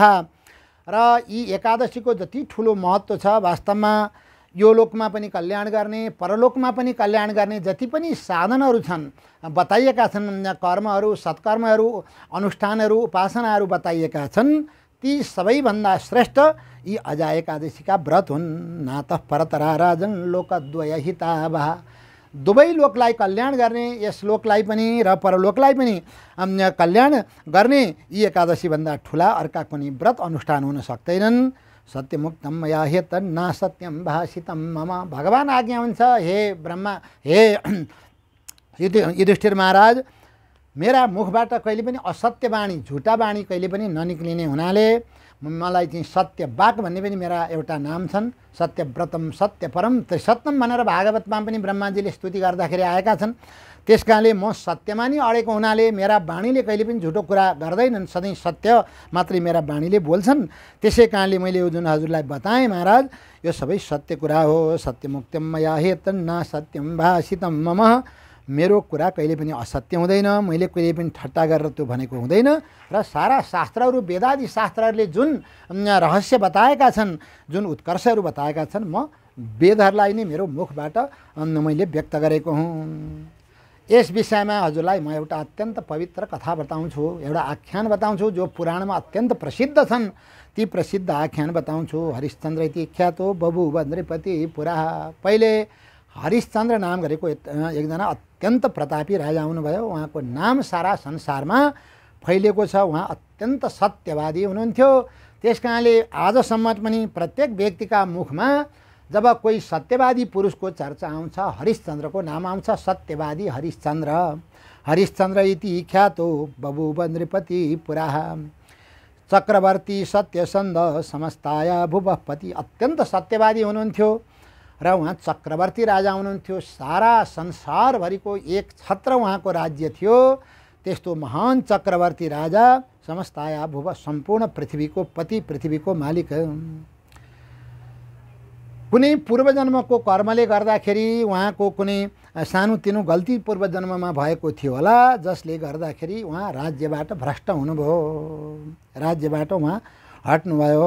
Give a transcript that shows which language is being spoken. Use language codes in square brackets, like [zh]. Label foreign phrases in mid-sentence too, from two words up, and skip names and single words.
[ne] र यी एकादशीको जति ठुलो महत्त्व छ, वास्तवमा यो लोकमा पनि कल्याण गर्ने, परलोकमा पनि कल्याण गर्ने जति पनि साधनहरू छन् बताइएका छन्, कर्महरू, सत्कर्महरू, अनुष्ठानहरू, उपासनाहरू बताइएका छन्, ती सबैभन्दा श्रेष्ठ यी अजा एकादशीका व्रत हुन्। [sa] नाथ परतरा राजन लोकद्वय हितावह। [ne] दुवै लोकलाई कल्याण गर्ने, यस लोकलाई पनि र परलोकलाई पनि कल्याण गर्ने यी एकादशीभन्दा ठुला अर्का कुनै व्रत अनुष्ठान हुन सक्दैनन्। [sa] सत्यमुक्तम मया हेत ना सत्यम भाषितम मम। [ne] भगवान् आज्ञा हुन्छ हे ब्रह्मा, हे युधिष्ठिर महाराज, मेरा मुखबाट कहिले पनि असत्य बाणी, झुटा बाणी कहिले पनि ननिक्लिने हुनाले मलाई चाहिँ सत्यवाक भन्ने पनि मेरा एउटा नाम छन्। [sa] सत्यव्रतम सत्यपरम त्रिसत्यम [ne] भनेर भागवतमा पनि ब्रह्माजीले स्तुति गर्दाखेरि आएका छन्। त्यस कारणले म सत्यमा नै अडेको हुनाले मेरा बाणीले कहिले पनि झुटो कुरा गर्दैनन्, सधैँ सत्य मात्रै मेरा बाणीले बोल्छन्। त्यसै कारणले मैले यो जुन हजुरलाई बताएँ महाराज, यो सबै सत्य कुरा हो। [sa] सत्यमुक्तम मया हेतन ना सत्यम भाषितम मम। [ne] मेरो कुरा कहिले पनि असत्य हुँदैन, मैले कहिले पनि ठट्टा गरेर त्यो भनेको हुँदैन। र सारा शास्त्रहरू, वेदादि शास्त्रहरूले जुन रहस्य बताएका छन्, जुन उत्कर्षहरू बताएका छन्, म वेदहरूलाई नै मेरो मुखबाट मैले व्यक्त गरेको हुँ। यस विषयमा हजुरलाई म एउटा अत्यन्त पवित्र कथा बताउँछु, एउटा आख्यान बताउँछु जो पुराणमा अत्यन्त प्रसिद्ध छन्। ती प्रसिद्ध आख्यान बताउँछु। [sa] हरिश्चन्द्र इति ख्यातो बभूव नृपति पुरा। [ne] पहिले हरिश्चन्द्र नाम गरेको एकजना अत्यन्त प्रतापी राजा हुनुभयो। उहाँको नाम सारा संसारमा फैलिएको छ। उहाँ अत्यन्त सत्यवादी हुनुहुन्थ्यो। त्यस कारणले आजसम्म पनि प्रत्येक व्यक्तिका मुखमा जब कोही सत्यवादी पुरुषको चर्चा आउँछ, हरिश्चन्द्रको नाम आउँछ। सत्यवादी हरिश्चन्द्र। [sa] हरिश्चन्द्र इति ख्यातो बभूव नृपति पुराः। चक्रवर्ती सत्यसन्ध समस्ताया भुवपति। [ne] अत्यन्त सत्यवादी हुनुहुन्थ्यो र उहाँ चक्रवर्ती राजा हुनुहुन्थ्यो। सारा संसारभरिको एक छत्र उहाँको राज्य थियो। त्यस्तो महान चक्रवर्ती राजा, [sa] समस्ताया भुव, [ne] सम्पूर्ण पृथ्वीको पति, पृथ्वीको मालिक। कुनै पूर्वजन्मको कर्मले गर्दाखेरि उहाँको कुनै सानोतिनो गल्ती पूर्वजन्ममा भएको थियो होला, जसले गर्दाखेरि उहाँ राज्यबाट भ्रष्ट हुनुभयो, राज्यबाट उहाँ हट्नुभयो।